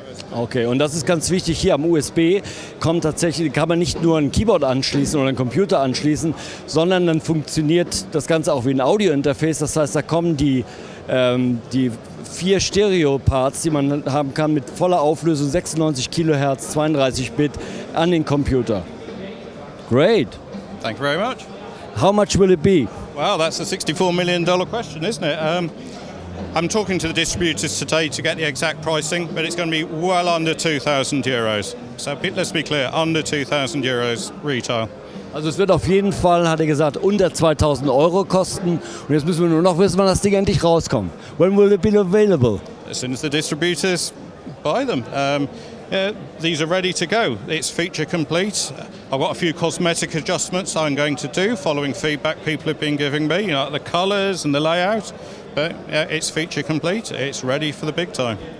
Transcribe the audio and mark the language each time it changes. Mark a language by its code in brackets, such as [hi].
[de] Okay, und das ist ganz wichtig, hier am USB kann man nicht nur ein Keyboard anschließen oder einen Computer anschließen, sondern dann funktioniert das Ganze auch wie ein Audio-Interface. Das heißt, da kommen die 4 Stereo-Parts, die man haben kann, mit voller Auflösung, 96 Kilohertz, 32 Bit, an den Computer. [en] Great. Thank you very much. How much will it be? Well, that's a $64 million question, isn't it? I'm talking to the distributors today to get the exact pricing, but it's going to be well under €2,000. So let's be clear, under €2,000 retail. [de] Also es wird auf jeden Fall, hat er gesagt, unter 2.000 Euro kosten. Und jetzt müssen wir nur noch wissen, wann das Ding endlich rauskommt. [en] When will it be available? As soon as the distributors buy them. These are ready to go. It's feature complete. I've got a few cosmetic adjustments I'm going to do following feedback people have been giving me, like the colours and the layout. But it's feature complete. It's ready for the big time.